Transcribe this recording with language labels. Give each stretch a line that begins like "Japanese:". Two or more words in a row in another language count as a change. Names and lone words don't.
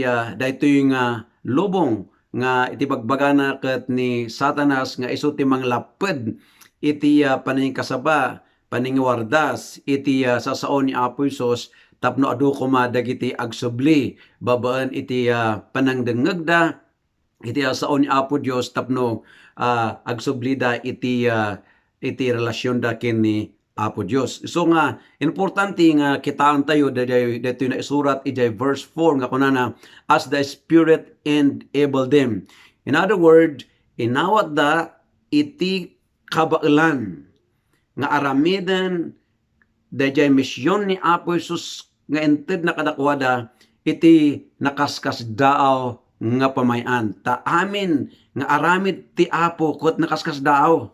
Iloko: daytoy nga lubong nga iti bagbagana ket ni Satanas nga isu ti manglaped iti paningkasaba, paningwardas iti sasao ni Apo Isus tapno adu kuma dagiti agsubli babaan iti panangdengegda iti sao ni Apo Dios tapno agsublida iti relasyon da ken ni Apo Dios. So nga importante nga kitaan tayo dito na isurat ijay verse 4 nga kunana
English: as the Spirit enable them. In other word,
Iloko: inawat da iti kabailan nga aramidan dayjay misyon ni Apo Isus nga ented na kadakwada iti nakaskas daaw nga pamayan. Ta amin nga aramid ti Apo ket nakaskas daaw.